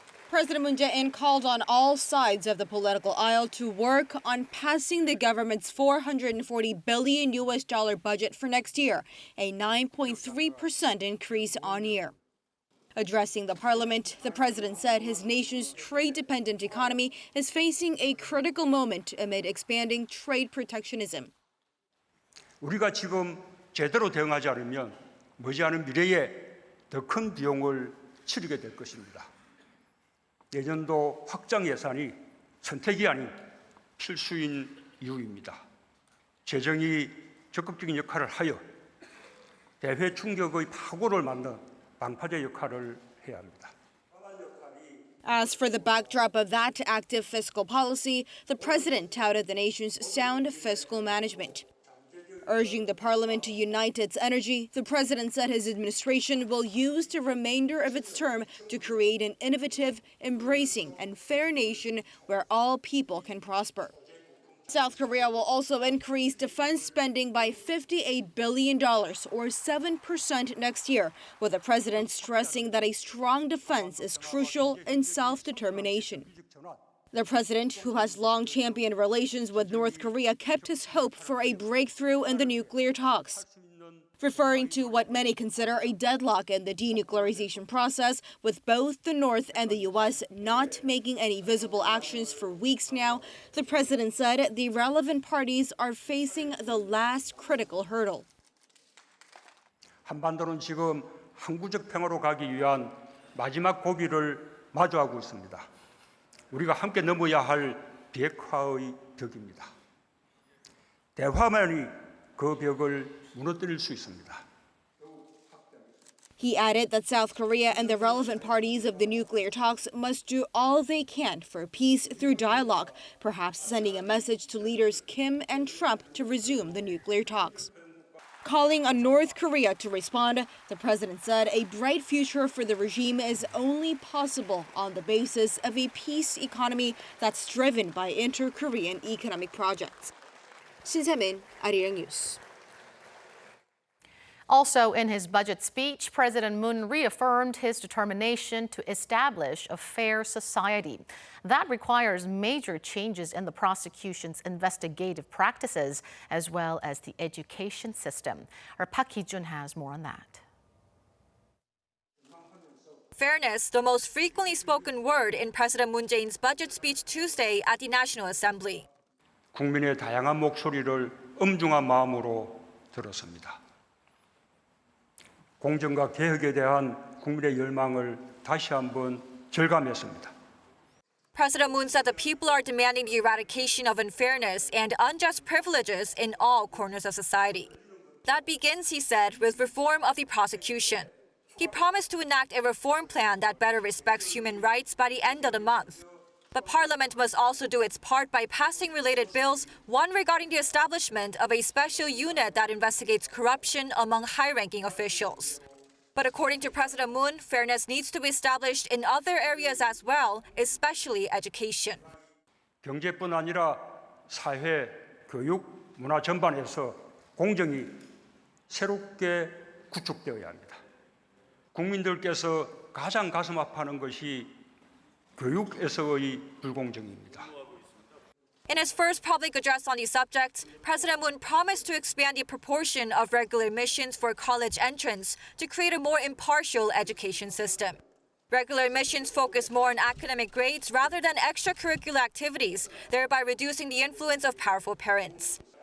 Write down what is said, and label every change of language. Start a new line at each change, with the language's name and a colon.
English: President Moon Jae-in called on all sides of the political aisle to work on passing the government's $440 billion budget for next year, a 9.3% increase on year. Addressing the parliament, the president said his nation's trade-dependent economy is facing a critical moment amid expanding trade protectionism.
Korean: 우리가 지금 제대로 대응하지 않으면 머지않은 미래에 더 큰 비용을 치르게 될 것입니다. 내년도 확장 예산이 선택이 아닌 필수인 이유입니다. 재정이 적극적인 역할을 하여 대외 충격의 파고를 막는 방파제 역할을 해야 합니다.
English: As for the backdrop of that active fiscal policy, the president touted the nation's sound fiscal management. Urging the parliament to unite its energy, the president said his administration will use the remainder of its term to create an innovative, embracing, and fair nation where all people can prosper. South Korea will also increase defense spending by $58 billion, or 7% next year, with the president stressing that a strong defense is crucial in self-determination. The president, who has long championed relations with North Korea, kept his hope for a breakthrough in the nuclear talks. Referring to what many consider a deadlock in the denuclearization process, with both the North and the U.S. not making any visible actions for weeks now, the president said the relevant parties are facing the last critical hurdle.
Korean: 한반도는 지금 항구적 평화로 가기 위한 마지막 고비를 마주하고 있습니다. 우리가 함께 넘어야 할 비핵화의 벽입니다. 대화만이 그 벽을 무너뜨릴 수 있습니다.
English: He added that South Korea and the relevant parties of the nuclear talks must do all they can for peace through dialogue, perhaps sending a message to leaders Kim and Trump to resume the nuclear talks. Calling on North Korea to respond, the president said a bright future for the regime is only possible on the basis of a peace economy that's driven by inter-Korean economic projects. Shin Se-min, Arirang News. Also in his budget speech, President Moon reaffirmed his determination to establish a fair society. That requires major changes in the prosecution's investigative practices, as well as the education system. Our Park Hee-jun has more on that. Fairness, the most frequently spoken word in President Moon Jae-in's budget speech Tuesday at the National Assembly.
Korean: 국민의 다양한 목소리를 엄중한 마음으로 들었습니다. 공정과 개혁에 대한 국민의 열망을 다시 한번 절감했습니다.
English: President Moon said the people are demanding the eradication of unfairness and unjust privileges in all corners of society. That begins, he said, with reform of the prosecution. He promised to enact a reform plan that better respects human rights by the end of the month. But Parliament must also do its part by passing related bills, one regarding the establishment of a special unit that investigates corruption among high-ranking officials. But according to President Moon, fairness needs to be established in other areas as well, especially education.
Korean: 경제뿐 아니라 사회, 교육, 문화 전반에서 공정이 새롭게 구축되어야 합니다. 국민들께서 가장 가슴 아파하는 것이 교육에서의 불공정입니다.
English: In his first public address on the subject, President Moon promised to expand the proportion of regular admissions for college entrants to create a more impartial education system. Regular admissions focus more on academic grades rather than extracurricular activities, thereby reducing the influence of powerful parents.